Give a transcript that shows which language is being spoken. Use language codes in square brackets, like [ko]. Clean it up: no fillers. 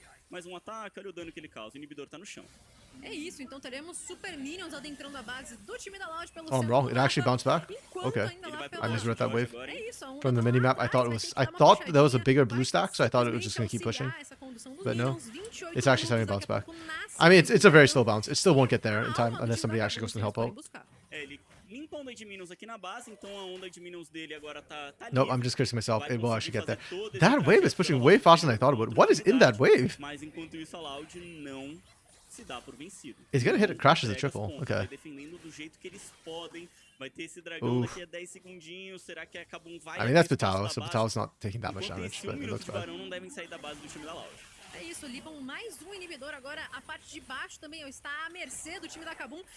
[pt] Mais ataque, olha o dano que ele causa. O inibidor tá no chão. É isso, então teremos Super Minions adentrando a base do time da Loud pelo [en] Oh, I'm wrong. It actually bounced back? Okay. I misread that wave. From the minimap, I thought there was a bigger blue stack, so I thought it was just going to keep pushing. But no. It's actually starting to bounce back. I mean, it's a very slow bounce. It still won't get there in time unless somebody actually goes to help out. [pt] Limpa a onda de minions aqui na base, então a onda de minions dele agora tá [en] Nope, I'm just cursing myself. It will actually get there. That wave is pushing way faster than I thought it would. What is in that wave? [pt] Mas enquanto isso a Loud não se dá por vencido. [en] It's gonna hit it, crashes a triple. Okay. [pt] Defendendo do jeito que eles podem. Vai ter esse dragão daqui a 10 segundinhos. Será que a Kabum vai? [en] I mean, that's Batao, so Batao's not taking that much damage, but it looks bad. [pt] Não devem sair da base do time da Loud. É isso, Libam mais um inibidor agora. A parte de baixo também está à mercê do time da Kabum.